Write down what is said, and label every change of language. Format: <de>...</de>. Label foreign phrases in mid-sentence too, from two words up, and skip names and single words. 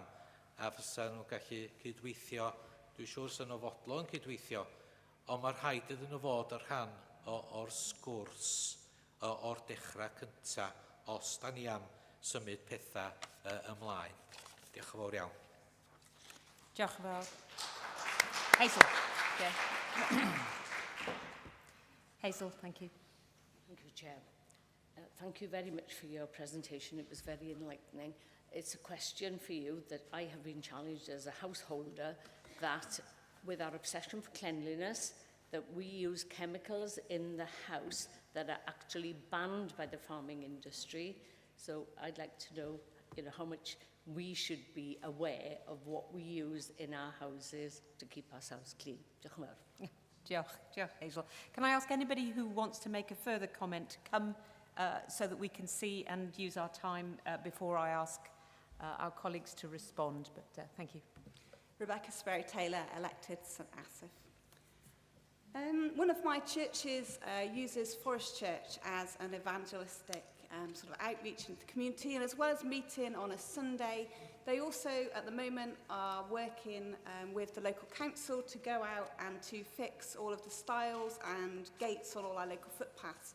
<cy>A fysa nhw'n gallu cydweithio, dwi'n siŵr sy'n nhw fodlon cydweithio, ond mae'r rhaid iddyn nhw fod ar rhan o'r sgwrs o'r dechrau cyntaf, os da ni am symud pethau ymlaen. Diolch yn fawr iawn. Diolch yn fawr. Hazel.</cy> <en>Yeah. Hazel, thank you. Thank you, Chair. Thank you very much for your presentation. It was very enlightening. It's a question for you that I have been challenged as a householder that with our obsession for cleanliness, that we use chemicals in the house that are actually banned by the farming industry. So I'd like to know you know, how much we should be aware of what we use in our houses to keep ourselves clean.</en> <cy>Diolch yn fawr. Diolch, Hazel.</cy> <en>Can I ask anybody who wants to make a further comment to come so that we can see and use our time before I ask our colleagues to respond? But thank you. Rebecca Sperry-Taylor, elected St Asaph. One of my churches uses Forest Church as an evangelistic sort of outreach into the community, and as well as meeting on a Sunday, they also at the moment are working with the local council to go out and to fix all of the stiles and gates on all our local footpaths.</en>